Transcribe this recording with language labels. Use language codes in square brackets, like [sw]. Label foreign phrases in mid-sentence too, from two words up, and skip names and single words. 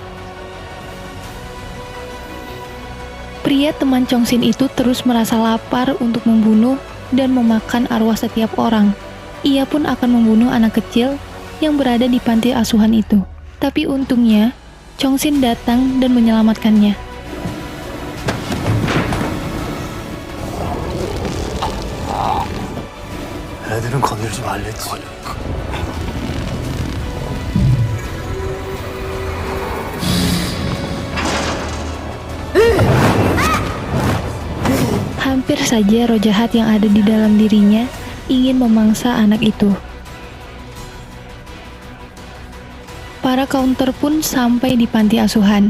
[id] Pria teman Chong-sin itu terus merasa lapar untuk membunuh dan memakan arwah setiap orang. Ia pun akan membunuh anak kecil yang berada di panti asuhan itu. Tapi untungnya, Chong-sin datang dan menyelamatkannya. [ko] 애들은 건들지 말랬지. [id] Hampir saja roh jahat yang ada di dalam dirinya ingin memangsa anak itu. Para counter pun sampai di panti asuhan.